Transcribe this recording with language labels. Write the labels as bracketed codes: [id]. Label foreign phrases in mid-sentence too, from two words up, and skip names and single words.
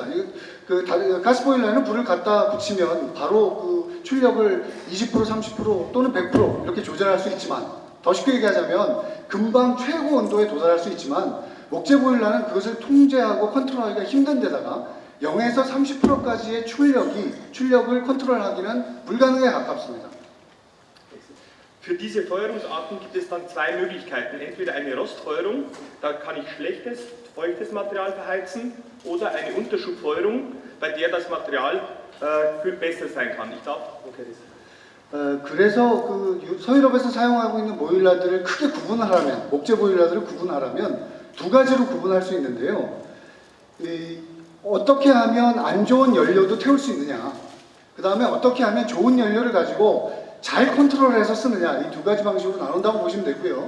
[ko] 가스 보일러에는 불을 갖다 붙이면 바로 출력을 20%, 30% 또는 100% 이렇게 조절할 수 있지만 더 쉽게 얘기하자면 금방 최고 온도에 도달할 수 있지만 목재 보일러는 그것을 통제하고 컨트롤하기가 힘든 데다가 0에서 30%까지의 출력을 컨트롤하기는 불가능에 가깝습니다. [de] Für diese Feuerungsarten gibt es dann zwei Möglichkeiten. Entweder eine Rostfeuerung, da kann ich schlechtes, feuchtes Material verheizen, oder eine Unterschubfeuerung, bei der das Material viel besser sein kann. [ko] 그래서 서유럽에서 사용하고 있는 보일러들을 크게 구분하라면, 목재 보일러들을 구분하라면 두 가지로 구분할 수 있는데요. 어떻게 하면 안 좋은 연료도 태울 수 있느냐, 그 다음에 어떻게 하면 좋은 연료를 가지고 잘 컨트롤해서 쓰느냐, 이 두 가지 방식으로 나눈다고 보시면 되고요.